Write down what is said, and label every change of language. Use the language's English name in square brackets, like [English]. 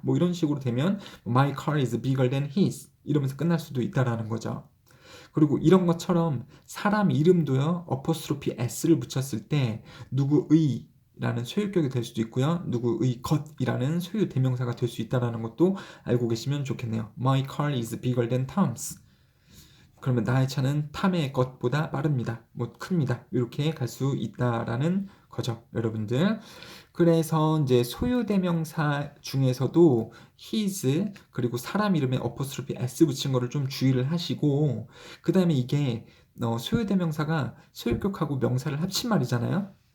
[Korean] 뭐 이런 식으로 되면 [English] my car is bigger than his [Korean] 이러면서 끝날 수도 있다라는 거죠. 그리고 이런 것처럼 사람 이름도요 어퍼스트로피 s를 붙였을 때 누구의 라는 소유격이 될 수도 있고요. 누구의 것이라는 소유 대명사가 될 수 있다는 것도 알고 계시면 좋겠네요. [English] My car is bigger than Tom's. [Korean] 그러면 나의 차는 탐의 것보다 빠릅니다. 뭐 큽니다. 이렇게 갈 수 있다라는 거죠, 여러분들. 그래서 이제 소유 대명사 중에서도 his 그리고 사람 이름에 어퍼스트로피 s 붙인 거를 좀 주의를 하시고 그 다음에 이게 소유 대명사가 소유격하고 명사를 합친 말이잖아요.